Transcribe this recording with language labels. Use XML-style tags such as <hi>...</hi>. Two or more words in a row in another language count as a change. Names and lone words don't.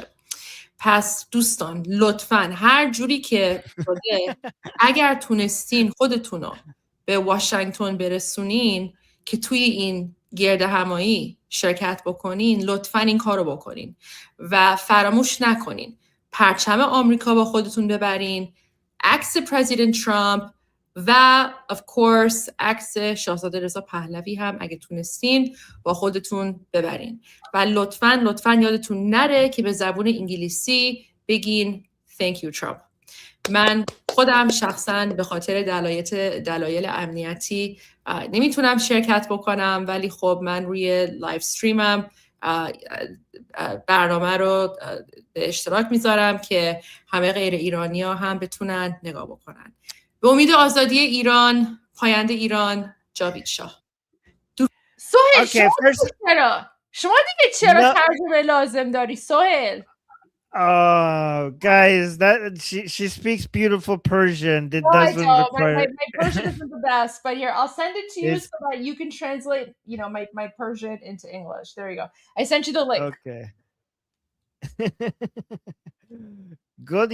<fa>پس دوستان لطفاً هر جوری که شده اگر تونستین خودتونو به واشنگتن برسونین که توی این گرد همایی شرکت بکنین، لطفاً این کارو بکنین و فراموش نکنین پرچم آمریکا با خودتون ببرین، عکس پرزیدنت ترامپ و</fa> <en>of course</en> <fa>عکس شاهزاده رضا پهلوی هم اگه تونستین با خودتون ببرین و لطفاً یادتون نره که به زبون انگلیسی بگین</fa> <en>thank you Trump.</en> <fa>من خودم شخصاً به خاطر دلایل امنیتی نمیتونم شرکت بکنم، ولی خب من روی لایو استریمم برنامه رو به اشتراک میذارم که همه غیر ایرانی ها هم بتونن نگاه بکنن. به امید آزادی ایران، پاینده ایران، جاوید شاه. سهیل شما دیگه چرا ترجمه لازم داری سهیل؟</fa> <en>Guys, that she speaks beautiful Persian. That doesn't require. My Persian isn't the best, but here I'll send it to you so that you can translate, my Persian into English. There you go. I sent you the link. Okay. Good.</en>